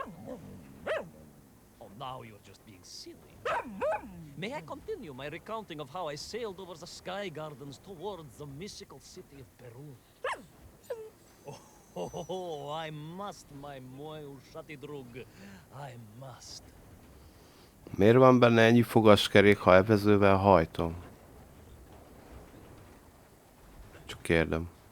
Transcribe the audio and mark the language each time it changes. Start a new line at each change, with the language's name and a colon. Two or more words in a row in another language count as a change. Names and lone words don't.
English: Oh, now you're just being silly. May I continue my recounting of how I sailed over the sky gardens towards the mystical city of Peru? Oh, I must, my moju satidrug. I must.
Hungarian: Miért van benne ennyi fogaskerék, ha evezővel hajtom? Csak kérdem.